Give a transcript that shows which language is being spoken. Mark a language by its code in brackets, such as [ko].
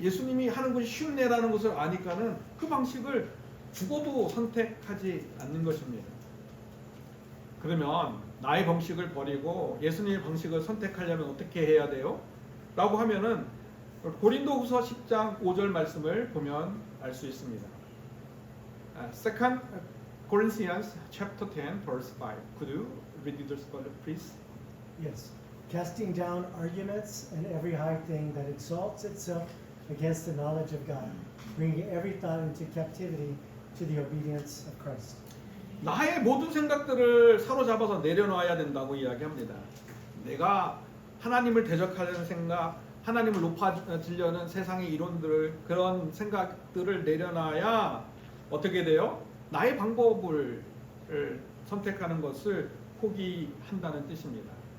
[ko] 예수님이 하는 것이 쉽네라는 것을 아니까는 그 방식을 죽어도 선택하지 않는 것입니다. 그러면 나의 방식을 버리고 예수님의 방식을 선택하려면 어떻게 해야 돼요? 라고 하면은 고린도후서 10장 5절 말씀을 보면 알 수 있습니다. [en] Second Corinthians chapter 10 verse 5. Could you read this please? Yes. Casting down arguments and every high thing that exalts itself against the knowledge of God, bringing every thought into captivity to the obedience of Christ. [ko] 나의 모든 생각들을 사로잡아서 내려놔야 된다고 이야기합니다. 내가 하나님을 대적하려는 생각, 하나님을 높아지려는 세상의 이론들을, 그런 생각들을 내려놔야 어떻게 돼요? 나의 방법을 선택하는 것을 포기한다는 뜻입니다.